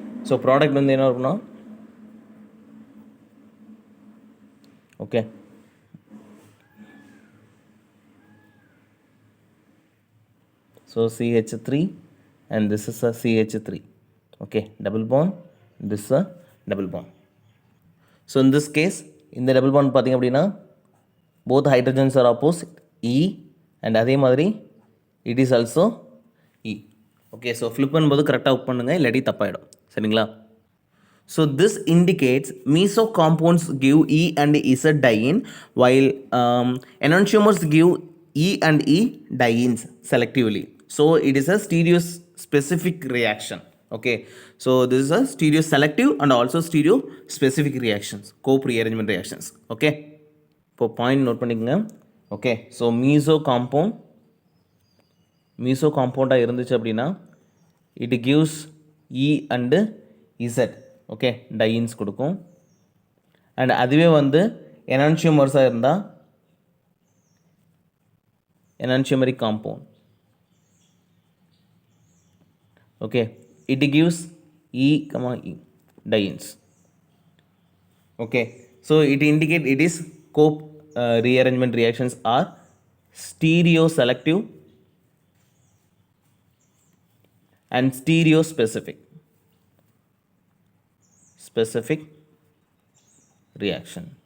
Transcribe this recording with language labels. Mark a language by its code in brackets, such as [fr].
[en] So product [ta] வந்து என்ன இருக்கும்னா, [en] okay, so CH3 and this is a CH3, okay, double bond, this is a double bond. So in this case, in the double bond [ta] பார்த்தீங்க அப்படின்னா [en] both hydrogens are opposite, E, and [ta] அதே மாதிரி [en] it is also E. [ta] Okay, so flip பண்ணும்போது கரெக்டாக work பண்ணுங்க, இல்லாட்டி தப்பாயிடும். சரிங்களா? [en] So this indicates meso compounds give E and Z diene, while enantiomers give E and E dienes selectively. So it is a stereospecific reaction. Okay, so this is a stereoselective and also stereospecific reactions, cope rearrangement reactions. [ta] Okay, இப்போ point note பண்ணிக்கோங்க. Okay, so meso காம்பவுண்டாக இருந்துச்சு அப்படின்னா [en] it gives E and Z, [ta] okay, டையின்ஸ் கொடுக்கும். And அதுவே வந்து எனான்சியோமர்ஸாக இருந்தால் எனான்சியோமரிக் compound, okay, [en] It gives E dienes. Okay, so it indicate it is cope rearrangement reactions are stereoselective and stereospecific reaction.